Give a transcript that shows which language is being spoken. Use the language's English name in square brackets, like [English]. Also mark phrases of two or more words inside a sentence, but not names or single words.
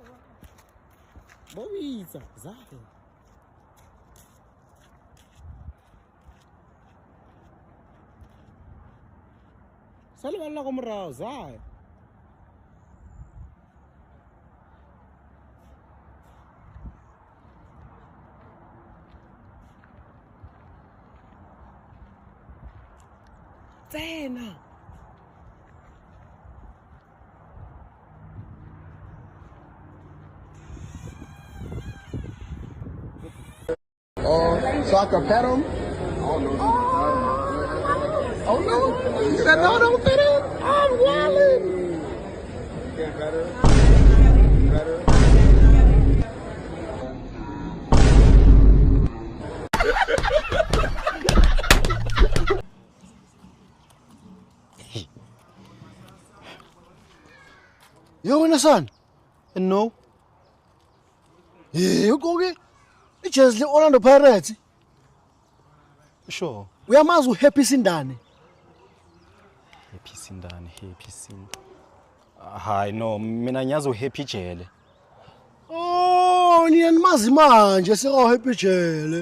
[Tswana] Ba o bitsa. Zai. Sale balla go morao Zai. Tsena. [English] so I can pet him. Oh no! He said no, don't pet him. I'm wildin'. Can't better. Yo, son. No. Yeah, you go get. It's just the Orlando Pirates. Sure. [Zulu] Uyamazi uHappy Sindane. Happy Sindane, Happy Sind. Hayi no, mina ngiyazi uHappy Jele. Oh, nina nimazi manje sika Happy Jele.